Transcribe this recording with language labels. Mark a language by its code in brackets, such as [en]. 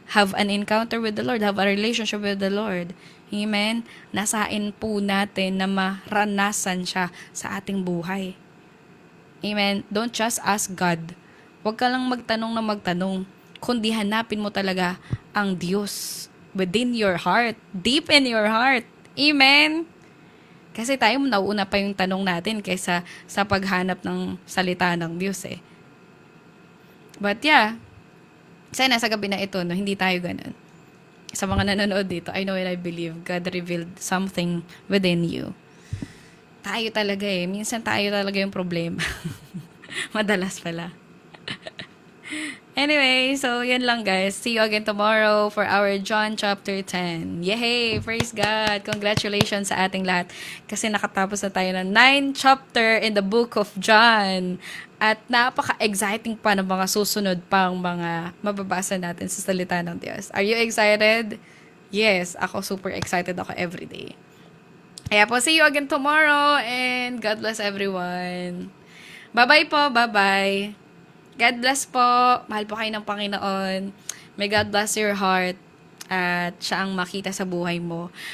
[en] Have an encounter with the Lord. Have a relationship with the Lord. Amen? [tl] Nasain po natin na maranasan siya sa ating buhay. Amen? [en] Don't just ask God. [tl] Huwag ka lang magtanong na magtanong. Kundi hanapin mo talaga ang Diyos [en] within your heart. Deep in your heart. [tl] Amen? Kasi tayo nauuna pa yung tanong natin kaysa sa paghanap ng salita ng Diyos eh. [en] But yeah, [tl] sana sa gabi na ito, no, hindi tayo ganun. Sa mga nanonood dito, [en] I know and I believe God revealed something within you. [tl] Tayo talaga eh. Minsan tayo talaga yung problema. Madalas pala. [en] Anyway, [tl] so yun lang [en] guys. See you again tomorrow for our John chapter 10. Yay! Praise God! [tl] Congratulations sa ating lahat. Kasi nakatapos na tayo ng 9 chapter [en] in the book of John. [tl] At napaka-exciting pa ng mga susunod pang mga mababasa natin sa salita ng Diyos. [en] Are you excited? Yes, [tl] ako super excited ako [en] everyday. [tl] Kaya po, [en] see you again tomorrow and God bless everyone. Bye-bye po, bye-bye. God bless po. [tl] Mahal po kayo ng Panginoon. [en] May God bless your heart [tl] at siya ang makita sa buhay mo.